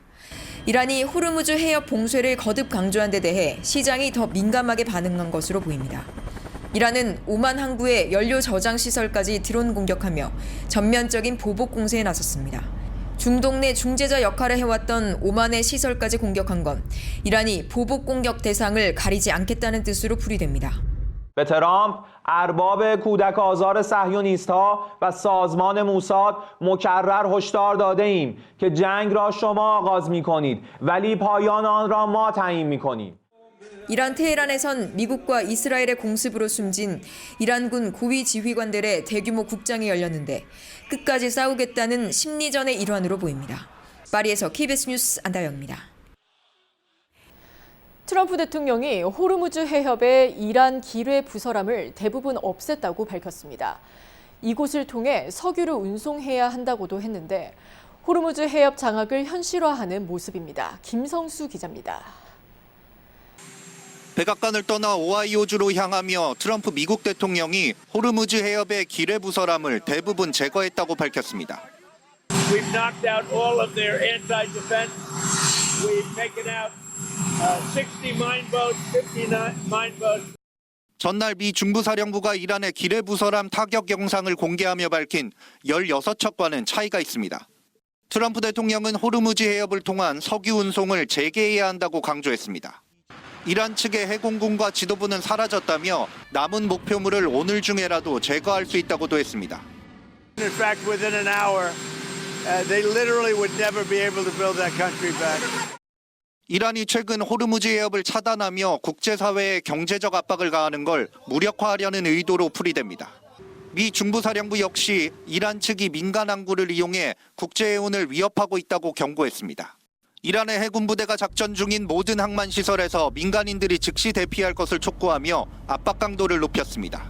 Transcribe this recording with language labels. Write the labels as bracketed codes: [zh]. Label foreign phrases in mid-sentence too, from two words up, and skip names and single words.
[ko] 이란이 호르무즈 해협 봉쇄를 거듭 강조한 데 대해 시장이 더 민감하게 반응한 것으로 보입니다. 이란은 오만 항구의 연료 저장 시설까지 드론 공격하며 전면적인 보복 공세에 나섰습니다. 중동 내 중재자 역할을 해왔던 오만의 시설까지 공격한 건 이란이 보복 공격 대상을 가리지 않겠다는 뜻으로 풀이됩니다. [fa] به ترامپ ارباب کودک آزار صهیونیست‌ها و سازمان موساد مکرر هشدار داده ایم که جنگ را شما آغاز می‌کنید ولی پایان آن را ما تعیین می‌کنیم. [ko] 이란 테헤란에선 미국과 이스라엘의 공습으로 숨진 이란군 고위 지휘관들의 대규모 국장이 열렸는데 끝까지 싸우겠다는 심리전의 일환으로 보입니다. 파리에서 KBS 뉴스 안다영입니다. 트럼프 대통령이 호르무즈 해협의 이란 기뢰 부설함을 대부분 없앴다고 밝혔습니다. 이곳을 통해 석유를 운송해야 한다고도 했는데 호르무즈 해협 장악을 현실화하는 모습입니다. 김성수 기자입니다. 백악관을 떠나 오하이오주로 향하며 트럼프 미국 대통령이 호르무즈 해협의 기뢰 부설함을 대부분 제거했다고 밝혔습니다. [en] We've knocked out all of their anti-defense. We've taken out 60 mine boats, 59 mine boats. [ko] 전날 미 중부사령부가 이란의 기뢰 부설함 타격 영상을 공개하며 밝힌 16척과는 차이가 있습니다. 트럼프 대통령은 호르무즈 해협을 통한 석유 운송을 재개해야 한다고 강조했습니다. 이란 측의 해공군과 지도부는 사라졌다며 남은 목표물을 오늘 중에라도 제거할 수 있다고도 했습니다. [en] In fact, within an hour, they literally would never be able to build that country back. [ko] 이란이 최근 호르무즈 해협을 차단하며 국제사회에 경제적 압박을 가하는 걸 무력화하려는 의도로 풀이됩니다. 미 중부사령부 역시 이란 측이 민간 항구를 이용해 국제해운을 위협하고 있다고 경고했습니다. 이란의 해군 부대가 작전 중인 모든 항만 시설에서 민간인들이 즉시 대피할 것을 촉구하며 압박 강도를 높였습니다.